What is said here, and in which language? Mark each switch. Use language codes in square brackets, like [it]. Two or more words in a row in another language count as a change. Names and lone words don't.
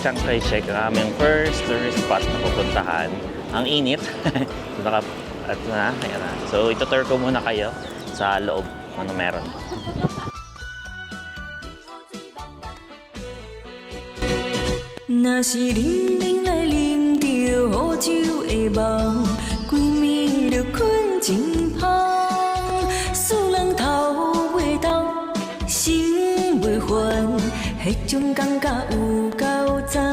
[tl] Chiang Kai-shek, ang aming [en] first tourist spot [tl] na pupuntahan. Ang init. At na, ayan na. So, ito-tour ko muna kayo sa loob. Ano meron. [nan] 那是冷冷来啉着好酒的梦，规暝就困真香。使人头袂动，心袂烦，迄种感觉有够赞。